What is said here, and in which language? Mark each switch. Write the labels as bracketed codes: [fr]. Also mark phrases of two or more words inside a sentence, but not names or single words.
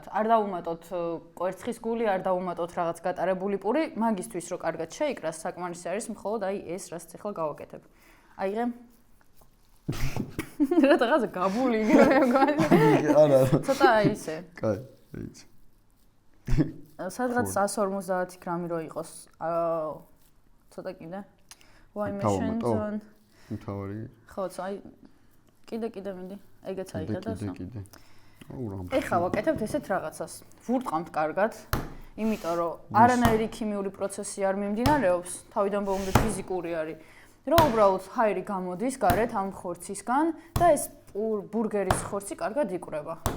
[ka] არ დავუმატოთ კვერცხის გული, არ დავუმატოთ რაღაც გატარებული პური, მაგისთვის რომ კარგად შეიკრას, საკმარისი არის მხოლოდ აი ეს რაც ახლა გავაკეთებ. აიღე. რაღაც გაბული არა. ცოტა აი ესე. კაი, ვიცი. სადღაც 150 გრამი რო იყოს. ცოტა კიდე. Why mention zone? მთავარი. ხო, აი კიდე მიდი. ეგეც აიღე და სა. კიდე. ეხლა ვაკეთებთ ესეთ რაღაცას. ვურტყამთ კარგად, იმიტომ რომ არანაირი ქიმიური პროცესი არ მიმდინარეობს, თავიდან ბოლომდე ფიზიკური არის. რომ უბრალოდ ჰაერი გამოდის გარეთ ამ ხორცისგან და ეს ბურგერის ხორცი კარგად იკვრება.